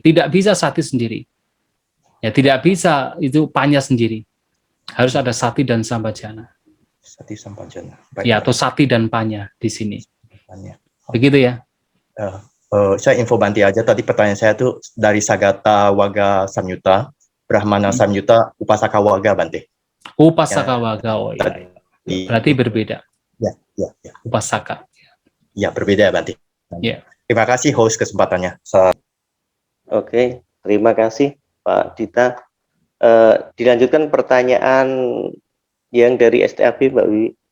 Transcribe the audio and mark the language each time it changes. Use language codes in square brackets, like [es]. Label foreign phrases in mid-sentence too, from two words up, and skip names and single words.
[id] Tidak bisa sati sendiri. Ya, tidak bisa itu panya sendiri. Harus ada sati dan sambajana. [pi] Sati Sampajana. [id] Ya, atau sati dan panya di sini. Panya. Begitu ya. Saya info Bante aja, tadi pertanyaan saya tuh dari Sagata Waga Samyuta, Brahmana Samyuta, Upasaka Waga Bante. Upasaka Waga, oh ya. Berarti berbeda. Ya. Upasaka. Ya, berbeda Bante. Ya. Terima kasih host kesempatannya. Oke, terima kasih Pak Dita. Dilanjutkan pertanyaan yang dari STAB Mbak Wiwi.